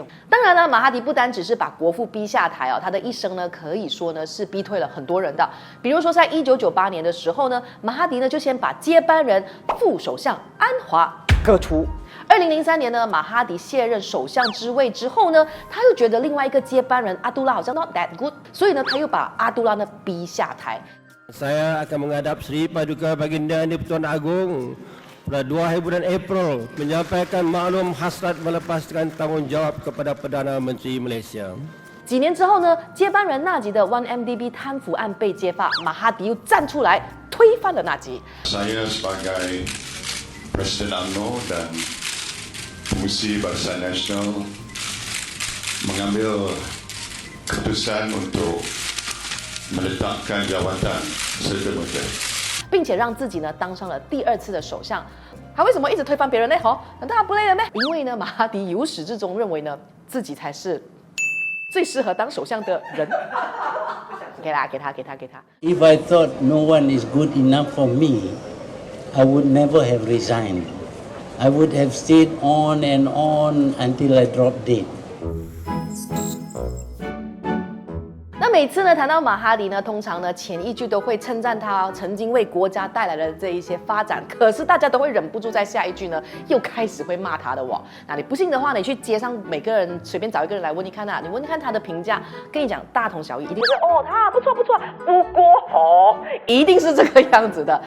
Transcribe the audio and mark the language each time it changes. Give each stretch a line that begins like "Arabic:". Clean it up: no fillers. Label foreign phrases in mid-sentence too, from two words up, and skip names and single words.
Chinese: 当然了，马哈迪不单只是把国父逼下台哦，他的一生呢，可以说呢是逼退了很多人的。比如说，在1998年的时候呢，马哈迪呢就先把接班人副首相安华革除。2003年呢，马哈迪卸任首相之位之后呢，他又觉得另外一个接班人阿都拉好像
English: not that good，
Chinese: 所以呢，他又把阿都拉呢逼下台。
Malay: Saya akan menghadap Sri Paduka Baginda Di-Pertuan Agong.pada 2 bulan April menyampaikan maklum hasrat melepaskan tanggungjawab kepada Perdana Menteri Malaysia。
Chinese: 几年之后呢，接班人纳吉的 1MDB 贪腐案被揭发，马哈迪又站出来推翻了纳吉。
Malay: Saya sebagai Presiden UMNO dan Pengurusi Barisan Nasional mengambil keputusan untuk meletakkan jawatan serta-merta。
Chinese: 并且让自己呢当上了第2次的首相，他为什么一直推翻别人呢？难道他不累了咩？因为呢，马哈迪由始至终认为呢，自己才是最适合当首相的人。给他。
English: If I thought no one is good enough for me, I would never have resigned. I would have stayed on and on until I dropped dead.
Chinese: 每次呢谈到马哈迪呢，通常呢前一句都会称赞他曾经为国家带来的这一些发展，可是大家都会忍不住在下一句呢又开始会骂他的哦。那你不信的话，你去街上每个人随便找一个人来问你看啊，你问看他的评价，跟你讲大同小异，一定是他不错，不过一定是这个样子的。